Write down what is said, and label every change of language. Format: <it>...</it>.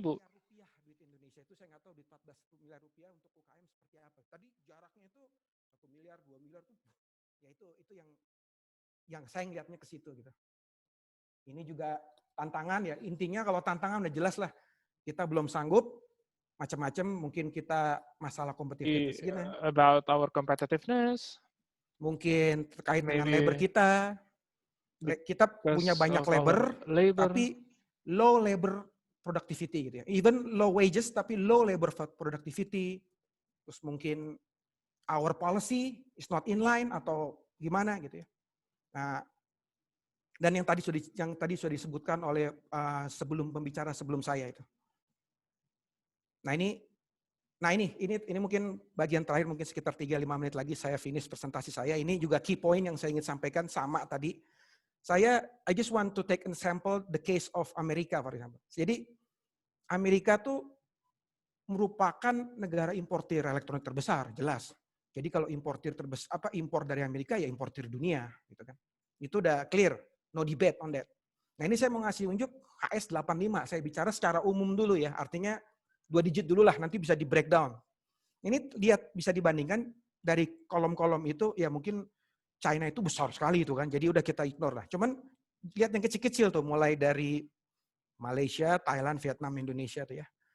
<id>Rupiah duit Indonesia itu saya nggak tahu duit 14 miliar rupiah untuk UKM seperti apa. Tadi jaraknya itu 1 miliar, 2 miliar tuh, ya itu yang saya ngeliatnya ke situ gitu. Ini juga tantangan ya, intinya kalau tantangan udah jelas lah. Kita belum sanggup, macam-macam mungkin kita masalah kompetitivitas gitu.</id> <en>About our competitiveness.</en> <id>Mungkin terkait dengan labor kita. Kita punya banyak labor, tapi</id> <en>low labor productivity</en> <id>gitu ya.</id> <en>Even low wages tapi low labor productivity.</en> <id>Terus mungkin</id> <en>our policy is not in line</en> <id>atau gimana gitu ya. Nah, dan yang tadi sudah disebutkan oleh sebelum pembicara sebelum saya itu. Nah ini mungkin bagian terakhir, mungkin sekitar 3-5 menit lagi saya finish presentasi saya. Ini juga key point yang saya ingin sampaikan sama tadi.</id> <en>I just want to take an example the case of Amerika, for example.</en> <id>Jadi Amerika tuh merupakan negara importir elektronik terbesar, jelas. Jadi kalau impor dari Amerika ya importir dunia, gitu kan.</id> <en>Itu udah clear, no debate on that.</en> <id>Nah ini saya mau ngasih unjuk HS85, saya bicara secara umum dulu ya, artinya 2 digit dulu lah, nanti bisa di breakdown. Ini lihat bisa dibandingkan dari kolom-kolom itu, ya mungkin China itu besar sekali itu kan, jadi udah kita ignore lah. Cuman lihat yang kecil-kecil tuh, mulai dari Malaysia, Thailand, Vietnam, Indonesia tuh ya.</id>